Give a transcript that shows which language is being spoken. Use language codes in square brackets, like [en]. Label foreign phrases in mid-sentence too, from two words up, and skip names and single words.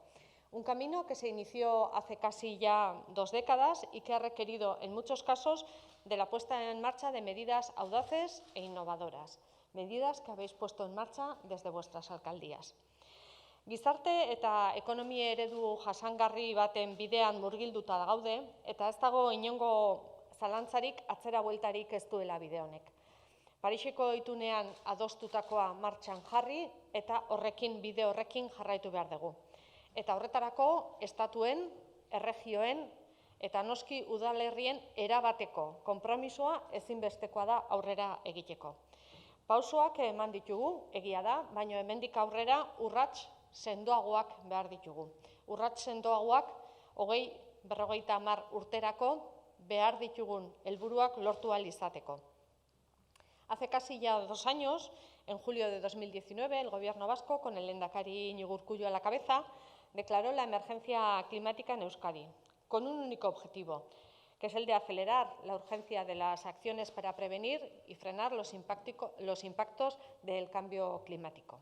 [es] Un camino que se inició hace casi ya 2 décadas y que ha requerido, en muchos casos, de la puesta en marcha de medidas audaces e innovadoras, medidas que habéis puesto en marcha desde vuestras alcaldías. [eu] Gizarte eta ekonomia eredu jasangarri baten bidean murgilduta gaude eta ez dago inongo zalantzarik atzera bueltarik ez duela bide honek. Pariseko itunean adostutakoa martxan jarri eta bide horrekin jarraitu behar dugu. Eta horretarako estatuen, erregioen eta noski udalerrien erabateko konpromisoa ezinbestekoa da aurrera egiteko. Pausoak eman ditugu, egia da, baina hemendik aurrera urrats sendoagoak behar ditugu. Urrats sendoagoak 2050 urterako behar ditugun helburuak lortu ahal izateko. [es] Hace casi ya 2 años, en julio de 2019, el Gobierno vasco, con el lehendakari Iñigo Urkullu a la cabeza, declaró la emergencia climática en Euskadi, con un único objetivo, que es el de acelerar la urgencia de las acciones para prevenir y frenar los impactos del cambio climático.